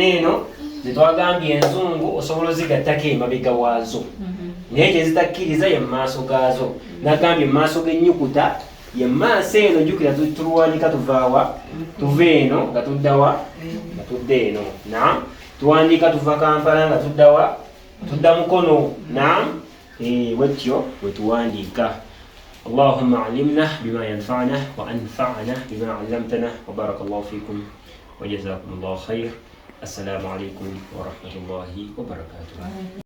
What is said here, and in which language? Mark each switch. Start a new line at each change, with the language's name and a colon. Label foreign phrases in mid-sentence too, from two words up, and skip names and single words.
Ganda: eno zetwagambye enzungu osobola ozigattako emabega waazo naye kyezitakkiriza ye mumaaso gaazo nagambye mumaaso g'ennyukuta ye maaso eno jjukira tuluwandika tuvaawa tuva eno nga tuddawa nga tudda eno tuwandiika tuva Kampala nga tuddawa tudda Mukono wetyo wetuwandiika.
Arabic: اللهم علمنا بما ينفعنا وأنفعنا بما علمتنا وبارك الله فيكم وجزاكم الله خير. السلام عليكم ورحمة الله وبركاته.